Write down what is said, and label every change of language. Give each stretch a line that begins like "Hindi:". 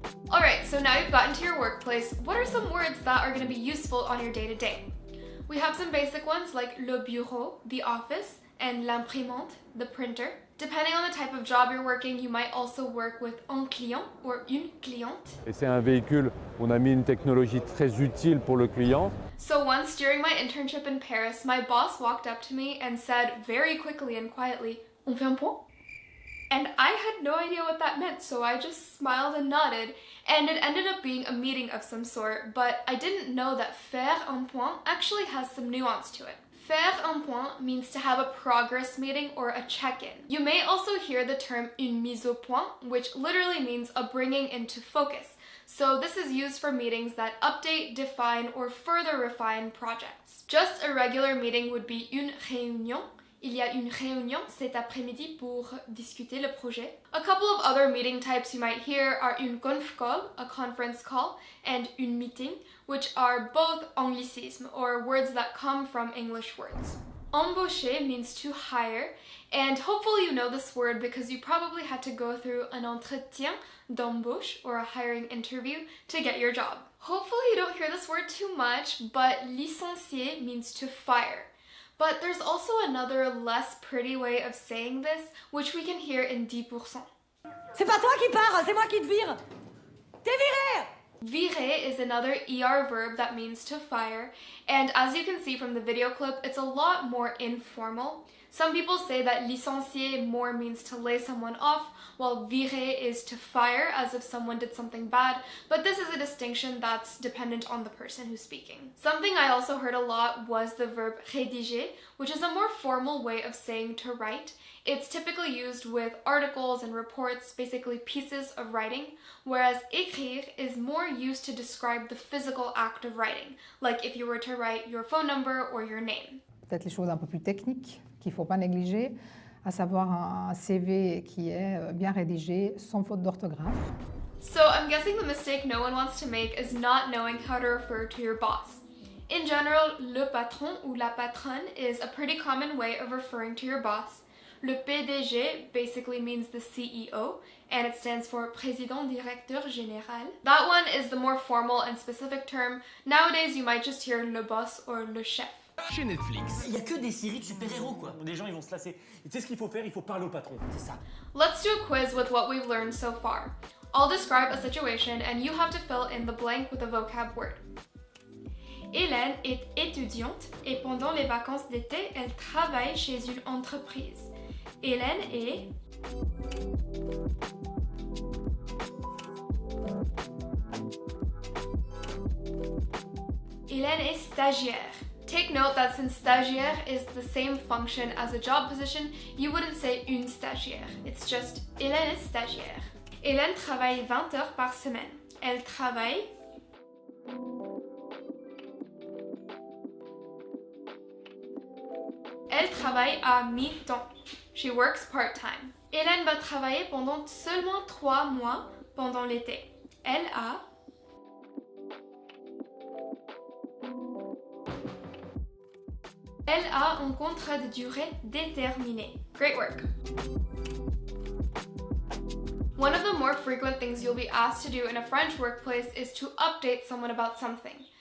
English: Alright, so now you've gotten to your workplace, what are some words that are going to be useful on your day-to-day? We have some basic ones like le bureau, the office, and l'imprimante, the printer. Depending on the type of job you're working, you might also work with un client or une cliente.
French: Et c'est un véhicule, on a mis une technologie très utile pour le client.
English: So once during my internship in Paris, my boss walked up to me and said very quickly and quietly,
French: "On fait un point?"
English: And I had no idea what that meant, so I just smiled and nodded, and it ended up being a meeting of some sort, but I didn't know that faire un point actually has some nuance to it. Faire un point means to have a progress meeting or a check-in. You may also hear the term une mise au point, which literally means a bringing into focus. So this is used for meetings that update, define, or further refine projects. Just a regular meeting would be une réunion.
French: Il y a une réunion cet après-midi pour discuter le projet.
English: A couple of other meeting types you might hear are une conf call, a conference call, and une meeting, which are both anglicismes, or words that come from English words. Embaucher means to hire, and hopefully you know this word because you probably had to go through an entretien d'embauche, or a hiring interview, to get your job. Hopefully you don't hear this word too much, but licencier means to fire. But there's also another less pretty way of saying this, which we can hear in 10%.
French: C'est pas toi qui pars, c'est moi qui te vire. T'es viré!
English: Virer is another ER verb that means to fire, and as you can see from the video clip, it's a lot more informal. Some people say that licencier more means to lay someone off, while virer is to fire as if someone did something bad, but this is a distinction that's dependent on the person who's speaking. Something I also heard a lot was the verb rédiger, which is a more formal way of saying to write. It's typically used with articles and reports, basically pieces of writing, whereas écrire is more used to describe the physical act of writing, like if you were to write your phone number or your name.
French: Peut-être les choses un peu plus techniques qu'il ne faut pas négliger, à savoir un CV qui est bien rédigé, sans faute d'orthographe.
English: So I'm guessing the mistake no one wants to make is not knowing how to refer to your boss. In general, le patron ou la patronne is a pretty common way of referring to your boss. Le PDG basically means the CEO, and it stands for Président Directeur Général. That one is the more formal and specific term. Nowadays, you might just hear le boss or le chef.
French: Chez Netflix. Il y a que des séries de super-héros, quoi. Les gens, ils vont se lasser. Tu sais ce qu'il faut faire? Il faut parler au patron. C'est ça.
English: Let's do a quiz with what we've learned so far. I'll describe a situation and you have to fill in the blank with a vocab word.
French: Hélène est étudiante et pendant les vacances d'été, elle travaille chez une entreprise. Hélène est... Hélène est stagiaire.
English: Take note that since stagiaire is the same function as a job position, you wouldn't say une stagiaire. It's just
French: Hélène est stagiaire. Hélène travaille 20 heures par semaine. Elle travaille... Elle travaille à mi-temps.
English: She works part-time.
French: Hélène va travailler pendant seulement 3 mois pendant l'été. Elle a... Elle a un contrat de durée déterminée.
English: Great work! One of the more frequent things you'll be asked to do in a French workplace is to update someone about something.